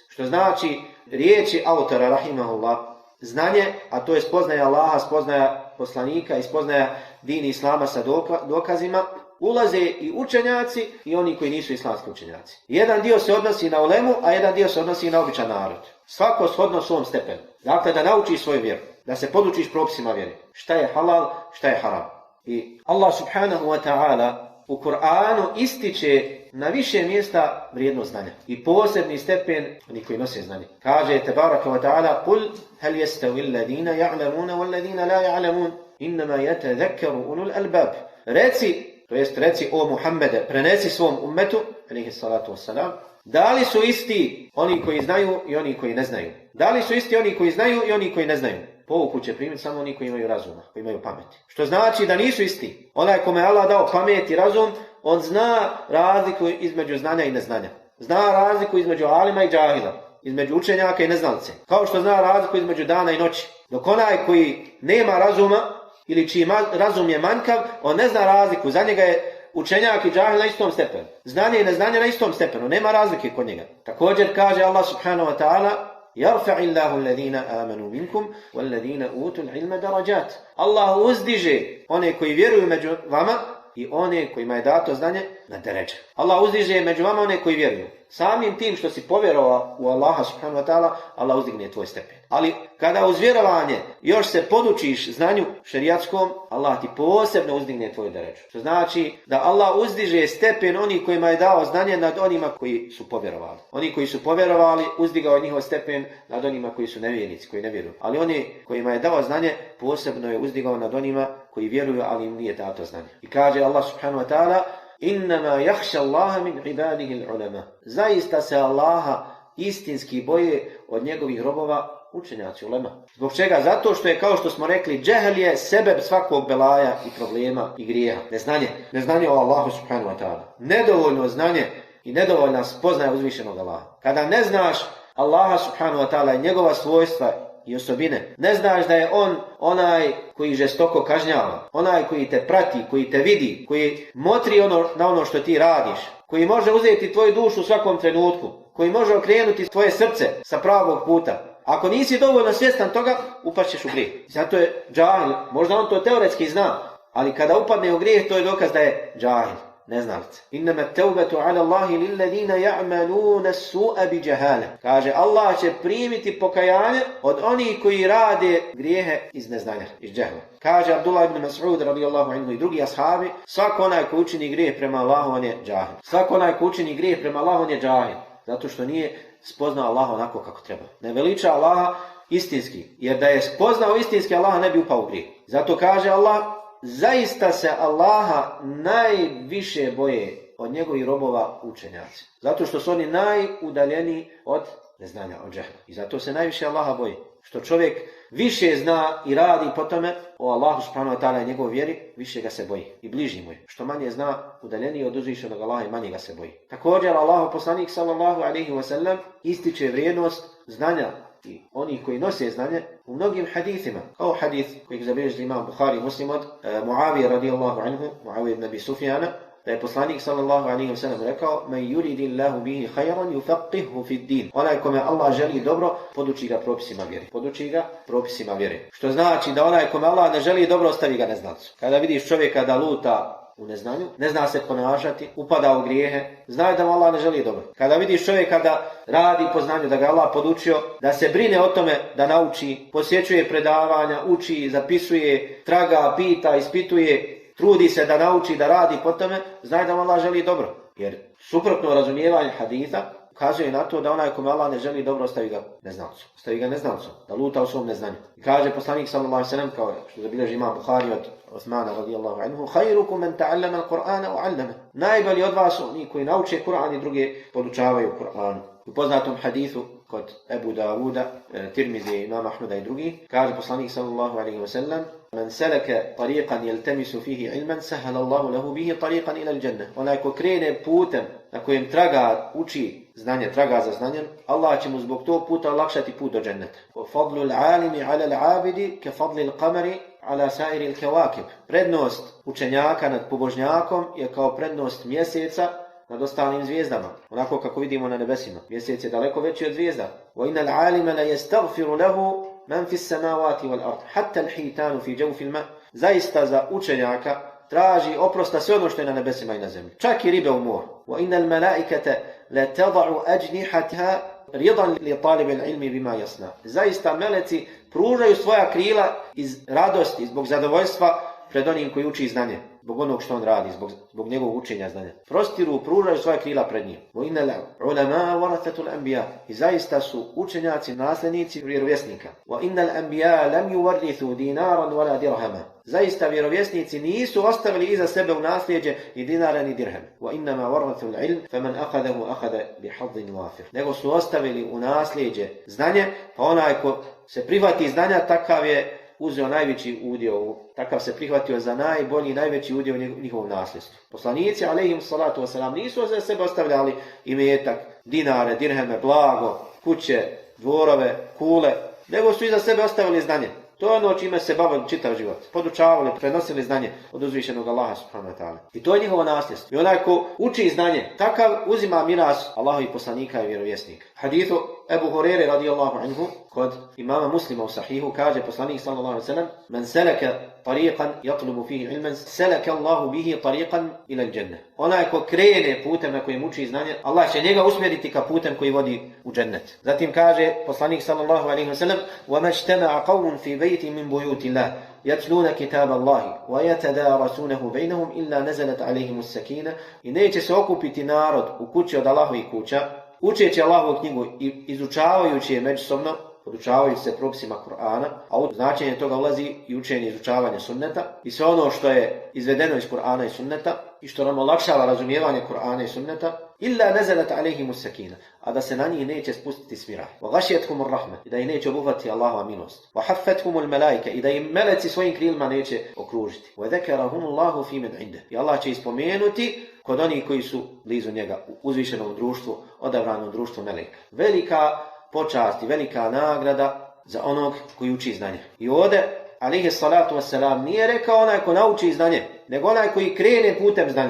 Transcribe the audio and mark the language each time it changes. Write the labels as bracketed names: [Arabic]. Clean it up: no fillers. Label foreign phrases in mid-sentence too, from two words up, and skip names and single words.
[Bosnian] Što znači riječi autora rahimahullah, znanje, a to je spoznaja Allaha, spoznaja poslanika i spoznaja dini islama sa dokazima, ulaze i učenjaci i oni koji nisu islamski učenjaci. Jedan dio se odnosi na ulemu, a jedan dio se odnosi na običan narod. Svako shodno svom stepenu. Dakle, da naučiš svoju vjeru, da se podučiš propisima vjere. Šta je halal, šta je haram. I Allah [Arabic] سبحانه وتعالى [Bosnian] u Kur'anu ističe na više mjesta vrijednost znanja. I posebni stepen oni koji nose znanje. [Arabic] Kaže تبارك وتعالى قل هل يستوي الذين يعلمون والذين لا يعلمون إنما يتذكر أولو الألباب." [Bosnian] Reci o Muhammede, prenesi svom ummetu, [Arabic] عليه الصلاة والسلام, [Bosnian] da li su isti oni koji znaju i oni koji ne znaju? Da li su isti oni koji znaju i oni koji ne znaju? Pouku će primiti samo oni koji imaju razuma, koji imaju pameti. Što znači da nisu isti. Onaj kome je Allah dao pamet i razum, on zna razliku između znanja i neznanja. Zna razliku između alima i džahila, između učenjaka i neznalce. Kao što zna razliku između dana i noći. Dok onaj koji nema razuma ili čiji razum je manjkav, on ne zna razliku. Za njega je učenjak i džahil na istom stepenu. Znanje i neznanje na istom stepenu. Nema razlike kod njega. Također kaže [Arabic] الله سبحانه وتعالى يرفع الله الذين آمنوا منكم والذين أوتوا العلم درجات." [Bosnian] Allah uzdiže one koji vjeruju među vama i one kojima je dato znanje na deređe. Allah uzdiže među vama one koji vjeruju. Samim tim što si povjerovao u Allaha [Arabic] سبحانه وتعالى, [Bosnian] Allah uzdigne tvoj stepen. Ali kada uz vjerovanje još se podučiš znanju šerijatskom, Allah ti posebno uzdigne tvoj deređu. Što znači da Allah uzdiže stepen onih kojima je dao znanje nad onima koji su povjerovali. Oni koji su povjerovali, uzdigao je njihov stepen nad onima koji su nevjernici, koji ne vjeruju. Ali oni kojima je dao znanje, posebno je uzdigao nad onima koji vjeruju, ali im nije dato znanje. I kaže [Arabic] الله سبحانه وتعالى إنما يخشى الله من عباده العلماء." [Bosnian] Zaista se Allaha istinski boje od njegovih robova učenjaci ulema. Zbog čega? Zato što je, kao što smo rekli, džehl je sebeb svakog belaja i problema i grijeha. Neznanje o Allahu [Arabic] سبحانه وتعالى. [Bosnian] Nedovoljno znanje i nedovoljna spoznaja uzvišenog Allaha. Kada ne znaš Allaha [Arabic] سبحانه وتعالى [Bosnian] i njegova svojstva i osobine, ne znaš da je on onaj koji žestoko kažnjava, onaj koji te prati, koji te vidi, koji motri na ono što ti radiš, koji može uzeti tvoju dušu u svakom trenutku, koji može okrenuti tvoje srce sa pravog puta. Ako nisi dovoljno svjestan toga, upašćeš u grijeh. Zato je džahil, možda on to teoretski zna, ali kada upadne u grijeh, to je dokaz da je džahil, neznalica. [Arabic] إنما التوبة على الله للذين يعملون السوء بجهالة. [Bosnian] Kaže, Allah će primiti pokajanje od onih koji rade grijehe iz neznanja, iz džehla. Kaže Abdullah ibn Mas'ud [Arabic] رضي الله عنه [Bosnian] i drugi ashabi: svako onaj ko učini grijeh prema Allahu, on je džahil. Svako onaj ko učini grijeh prema Allahu, on je džahil. Zato što nije spoznao Allaha onako kako treba. Ne veliča Allaha istinski. Jer da je spoznao istinski, Allaha ne bi upao u grijeh. Zato kaže Allah: zaista se Allaha najviše boje od njegovih robova učenjaci. Zato što su oni najudaljeniji od neznanja, od džehla. I zato se najviše Allaha boje. Što čovjek više zna i radi po tome o Allahu [Arabic] سبحانه وتعالى [Bosnian] i njegovoj vjeri, više ga se boji i bliži mu je. Što manje zna, udaljeniji od uzvišenog Allaha i manje ga se boji. Također Allahu poslanik [Arabic] صلى الله عليه وسلم [Bosnian] ističe vrijednost znanja i oni koji nose znanje u mnogim hadithima. Kao hadith kojeg zabilježili imam Buhari i Muslim od Muavije [Arabic] رضي الله عنه, [Bosnian] Muavije ibn Abi Sufjana, da je poslanik [Arabic] صلى الله عليه وسلم [Bosnian] rekao: [Arabic] من يرد الله به خيرا يفقهه في الدين." [Bosnian] Onaj kome Allah želi dobro, poduči ga propisima vjere. Poduči ga propisima vjere. Što znači da onaj kome Allah ne želi dobro, ostavi ga neznalcu. Kada vidiš čovjeka da luta u neznanju, ne zna se ponašati, upada u grijehe, zna da mu Allah ne želi dobro. Kada vidiš čovjeka da radi po znanju, da ga Allah podučio, da se brine o tome da nauči, posjećuje predavanja, uči, zapisuje, traga, pita, ispituje, trudi se da nauči, da radi po tome, zna da mu Allah želi dobro. Jer suprotno razumijevanje haditha ukazuje na to da onaj kome Allah ne želi dobro, ostavi ga neznalcu. Ostavi ga neznalcu, da luta u svom neznanju. I kaže poslanik [Arabic] صلى الله عليه وسلم, [Bosnian] kao što zabilježi imam Buhari od Osmana [Arabic] رضي الله عنه: "خيركم من تعلم القرآن وعلمه." [Bosnian] Najbolji od vas su oni koji nauče Kur'an i druge podučavaju Kur'anu. U poznatom hadithu kod Ebu Davuda, Tirmizije, imama Ahmeda i drugi, kaže poslanik [Arabic] صلى الله عليه وسلم: من سلك طريقا يلتمس فيه علما سهل الله له به طريقا إلى الجنة." [Bosnian] Onaj ko krene putem na kojem traga, uči znanje, traga za znanjem, Allah će mu zbog tog puta olakšati put do dženneta. [Arabic] وفضل العالم على العابد كفضل القمر على سائر الكواكب. [Bosnian] Prednost učenjaka nad pobožnjakom je kao prednost mjeseca nad ostalim zvijezdama. Onako kako vidimo na nebesima. Mjesec je daleko veći od zvijezda. [Arabic] وإن العالم ليستغفر له من في السماوات والأرض حتى الحيتان في جوف الماء. [Bosnian] Zaista za učenjaka traži oprosta sve ono što je na nebesima i na zemlji. Čak i ribe u moru. [Arabic] وإن الملائكة لتضع أجنحتها رضا لطالب العلم بما يصنع. [Bosnian] Zaista meleci pružaju svoja krila iz radosti, zbog zadovoljstva pred onim koji uči znanje, zbog onog što on radi, zbog njegovog učenja znanja. Prostiru, pružaju svoja krila pred njim. [Arabic] وإن العلماء ورثة الأنبياء. [Bosnian] I zaista su učenjaci nasljednici vjerovjesnika. [Arabic] وإن الأنبياء لم يورثوا دينارا ولا درهما. [Bosnian] Zaista vjerovjesnici nisu ostavili iza sebe u nasljeđe ni dinara ni dirhem. [Arabic] وإنما ورثوا العلم فمن أخذه أخذ بحظ وافر. [Bosnian] Nego su ostavili u nasljeđe znanje, pa onaj ko se prihvati znanja, takav je uzeo najveći udio, takav se prihvatio za najbolji, najveći udio u njihovom nasljedstvu. Poslanici, [Arabic] عليهم الصلاة والسلام, [Bosnian] nisu za sebe ostavljali imetak, dinare, dirheme, blago, kuće, dvorove, kule, nego su iza sebe ostavili znanje. To je ono čime se bavili čitav život. Podučavali, prenosili znanje od uzvišenog Allaha [Arabic] سبحانه وتعالى. [Bosnian] I to je njihovo nasljedstvo. I onaj ko uči znanje, takav uzima miras Allaha i poslanika i vjerovjesnika. Hadithu Ebu Hurere [Arabic] رضي الله عنه [Bosnian] kod imama Muslima u sahihu kaže poslanik [Arabic] صلى الله عليه وسلم: "من سلك طريقا يطلب فيه علما سلك الله به طريقا إلى الجنة." [Bosnian] Onaj ko krene putem na kojem uči znanje, Allah će njega usmjeriti ka putem koji vodi u džennet. Zatim kaže poslanik [Arabic] صلى الله عليه وسلم: وما اجتمع قوم في بيت من بيوت الله يتلون كتاب الله ويتدارسونه بينهم إلا نزلت عليهم السكينة." [Bosnian] I neće se okupiti narod u kući od Allahovih kuća, učeći Allahovu knjigu i izučavajući je međusobno, podučavajući se propisima Kur'ana, a u značenje toga ulazi i učenje i izučavanje sunneta i sve ono što je izvedeno iz Kur'ana i sunneta i što nam olakšava razumijevanje Kur'ana i sunneta, [Arabic] إلا نزلت عليهم السكينة, [Bosnian] a da se na njih neće spustiti smiraj. [Arabic] وغشيتهم الرحمة, [Bosnian] i da ih neće obuhvatiti Allahova milost. [Arabic] وحفتهم الملائكة, [Bosnian] i da im meleci svojim krilima neće okružiti. [Arabic] وذكرهم الله فيمن عنده, [Bosnian] i Allah će ispomenuti kod onih koji su blizu njega, u uzvišenom društvu, odabranom društvu meleka. Velika počast i velika nagrada za onog koji uči znanje. I ovdje, [Arabic] عليه الصلاة والسلام, [Bosnian] nije rekao onaj ko nauči znanje, nego onaj koji krene putem znanja.